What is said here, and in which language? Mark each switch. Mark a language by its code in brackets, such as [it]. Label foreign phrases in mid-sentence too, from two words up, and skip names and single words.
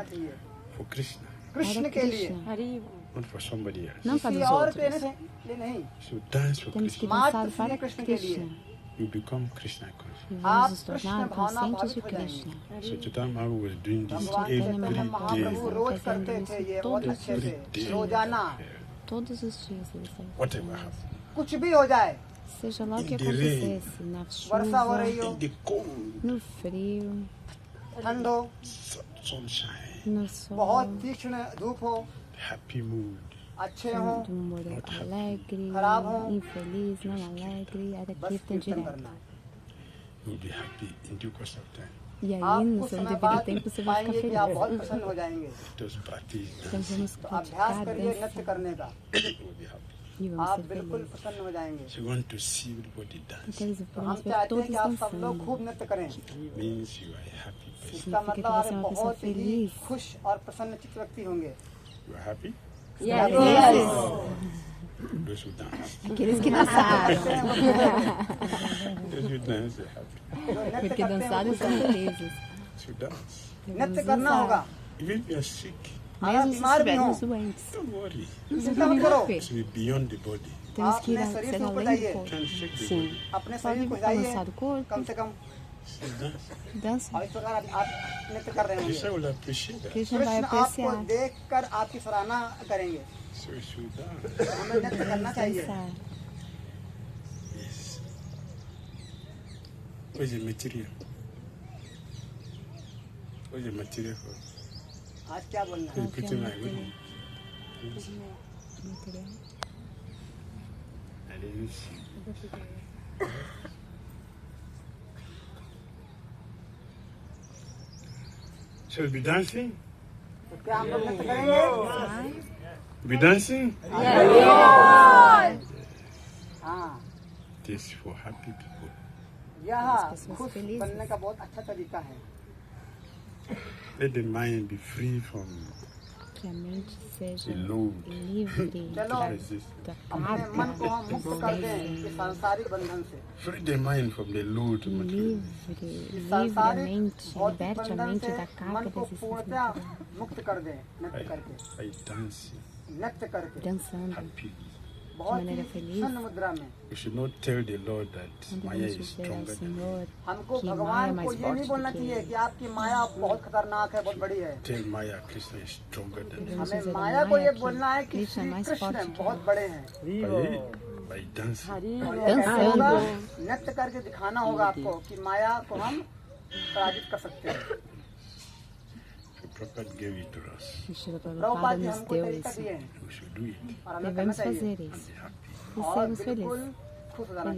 [pt] dançar [hi] चाहिए [en] for Krishna, [hi] कृष्ण [pt] para [hi] के लिए, [en] Krishna, not for somebody else. [pt] não para [hi] किसी [pt] os [hi] और के [pt] outros. [hi] लिए नहीं। [en] So dance for [pt] Temos que [en] Krishna. [pt] dançar Mata para [hi] Krishna के लिए। [pt] Krishna. [en] You become Krishna conscious. [pt] E [hi] आप [pt] vamos nos [hi] कृष्ण [pt] tornar [hi] भावना [pt] conscientes de [hi] भावित हो [pt] Krishna. [en] So Chaitanya Mahaprabhu was doing this [hi] भगवान [en] every [hi] चैतन्य [en] day. [hi] महाप्रभु रोज करते थे ये बहुत अच्छे से, रोजाना [pt] Todos os dias eles fazem. [en] Whatever happens. [hi] कुछ भी हो जाए, [pt] Seja lá o que [en] In the rain. [pt] acontecesse, na [hi] वर्षा हो [pt] chuva, [hi] रही हो, [en] In the cold, [pt] no frio, [hi] ठंड हो, [en] sunshine, [pt] no [hi] बहुत [pt] sol, [hi] तीक्ष्ण धूप हो, [en] happy mood, [hi] अच्छे हो, [pt] de humor alegre, [hi] खराब हो, [pt] infeliz, não alegre, era [hi] बस Kirtan कीर्तन [pt] direto. [hi] करना। [en] you'll be happy in due course of time. [pt] E aí, [hi] आप [pt] no [hi] कुछ [pt] seu [hi] समय [pt] devido [hi] बाद [pt] tempo, você vai [hi] पाएंगे [pt] ficar [hi] कि आप [pt] feliz. [hi] बहुत प्रसन्न हो जाएंगे। [en] Just practice [pt] Então [en] dancing, [pt] vamos [hi] तो अभ्यास [pt] praticar [hi] करिए नृत्य [pt] dança [hi] करने का, [en] you'll be happy. [pt] e vamos [hi] आप [pt] ser [hi] बिल्कुल [pt] felizes. [hi] प्रसन्न हो जाएंगे। [en] So you want to see everybody dance. [pt] Então eles [hi] तो हम [pt] vamos ver [hi] चाहते हैं [pt] todos [hi] कि आप सब लोग [pt] dançando. [hi] खूब नृत्य करें। [en] Means you are a happy person. [hi] इसका [pt] Significa que [hi] मतलब आप [pt] você é uma pessoa [hi] बहुत ही [pt] feliz. [hi] खुश और प्रसन्न चित्त व्यक्ति होंगे। [en] You are happy? Those who dance. [pt] Aqueles que dançaram. [en] Those who dance are happy. [hi] जो नृत्य [pt] Porque [hi] करते हैं [pt] dançaram [hi] वो [pt] são [hi] खुश हैं। [pt] felizes. [en] So dance. [hi] नृत्य करना होगा। [en] Even if you are sick, [hi] अगर [pt] Mesmo se [hi] बीमार भी हो, [pt] estivermos doentes. [en] don't worry. [hi] चिंता मत करो। [en] So be beyond the body. [pt] Temos que ir [hi] अपने शरीर [pt] ser [hi] से ऊपर [pt] além do [hi] जाइए। [pt] corpo. [en] Can shake the [pt] Sim. [en] body. [hi] अपने [pt] Pode [hi] शरीर को [pt] balançar [hi] हिलाइए, [pt] o corpo, [hi] कम से कम। [en] So dance. [pt] dança. [hi] और इस प्रकार आप नृत्य कर रहे होंगे। [en] Krishna will appreciate that. [pt] Krishna vai [hi] कृष्ण आपको [pt] apreciar. [hi] देखकर आपकी सराहना करेंगे। [en] So you should dance. [hi] हमें नृत्य करना चाहिए। [pt] Dançar. [en] Yes. Where's the material? Where's the material for? [hi] आज क्या बोलना है? [en] Where's the picture like material. I didn't see. Shall we be dancing? [hi] तो क्या हम लोग नृत्य करेंगे? [en] Be dancing? [hi] हाँ, [en] This is for happy people. [hi] यह [pt] pessoas [hi] खुश [pt] felizes. [hi] बनने का बहुत अच्छा तरीका है। [en] Let the mind be free from [pt] que a mente seja Ilude. livre [hi] चलो [pt] da [hi] अपने मन को हम मुक्त कर दें इस सांसारिक बंधन से। [en] Free the mind from the load [pt] livre, [en] material. [pt] livre a [hi] सांसारिक [pt] mente, [hi] भौतिक [pt] liberte a [hi] बंधन [pt] mente [hi] से [pt] da carga [hi] मन को [pt] da existência [hi] पूर्णतः [pt] material. [hi] मुक्त कर दें नृत्य करके, [en] I dance [hi] नृत्य करके [pt] Dançando [en] happy. [hi] बहुत ही [pt] maneira feliz. [hi] प्रसन्न मुद्रा में। [en] We should not tell the Lord that [pt] Não [en] Maya [pt] devemos [en] is [pt] dizer ao [en] stronger than me. [pt] Senhor [hi] हमको [pt] que Maya é [hi] भगवान को [pt] mais [hi] ये नहीं [pt] forte do [hi] बोलना [pt] que [hi] चाहिए [pt] ele. [hi] कि आपकी माया बहुत खतरनाक है, बहुत बड़ी है। [en] Tell Maya Krishna is stronger than me. [pt] Devemos [hi] हमें [pt] dizer a [hi] माया को ये [pt] Maya [hi] बोलना है [pt] que [hi] कि [pt] Krishna é [hi] श्री [pt] mais [hi] कृष्ण [pt] forte que [hi] बहुत [pt] ele. [hi] बड़े हैं। [en] By dancing. [hi] और ये कैसे [pt] Dançando. [hi] होगा? नृत्य करके दिखाना होगा आपको कि माया को हम पराजित कर सकते हैं। [en] Prabhupada gave it to us. [pt] Shila [hi] प्रभुपाद [pt] Prabhupada [hi] जी [pt] nos [hi] हमको [pt] deu [hi] तरीका [pt] isso. [hi] दिए हैं [en] We should do it. [hi] और हमें करना [pt] Devemos [hi] चाहिए [pt] fazer isso. [en] Be happy. [pt] E [hi] और [pt] sermos [hi] बिल्कुल [pt] felizes. [hi] खुश हो जाना चाहिए।